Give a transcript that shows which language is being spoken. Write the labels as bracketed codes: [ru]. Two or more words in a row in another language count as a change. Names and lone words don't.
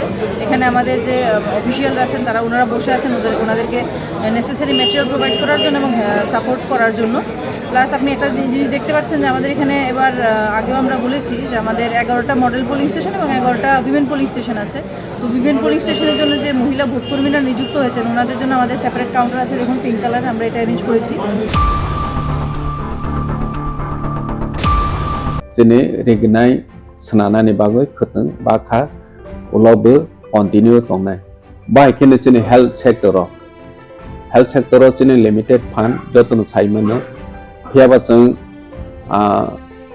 [bn] এখানে আমাদের যে অফিসিয়ালরা আছেন তারা ওনারা বসে আছেন ওনাদেরকে [en] necessary material provide [bn] করার জন্য এবং সাপোর্ট করার জন্য। প্লাস আপনি একটা জিনিস দেখতে পাচ্ছেন যে আমাদের এখানে এবার আগেও আমরা বলেছি যে আমাদের 11টা [en] model polling station [bn] এবং 11টা [en] women polling station [bn] আছে। তো [en] women polling station-er [bn] জন্য যে মহিলা ভোটকর্মীরা নিযুক্ত হয়েছেন ওনাদের জন্য আমাদের [en] separate counter [bn] আছে, দেখুন [en] pink colour, [bn] আমরা এটা অ্যারেঞ্জ করেছি। [trp] Sini regnai senana ni bagai keteng bakha ulobe continue tongnai. Bai kini sini [en] health sector [trp] sini [en] limited fund [trp] jotun saimano hiaba seng